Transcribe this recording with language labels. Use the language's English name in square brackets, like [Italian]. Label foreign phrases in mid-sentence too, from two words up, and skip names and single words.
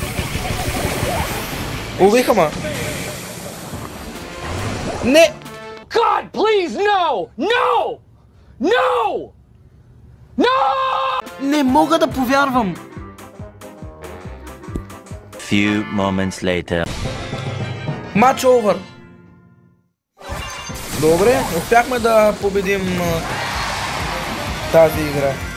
[Bulgarian] Убиха ма. Не! [English] God, please, no! No! No! No! [Bulgarian] Не мога да повярвам! [English] Few moments later. Match over! [Bulgarian] Добре, успяхме да победим тази игра.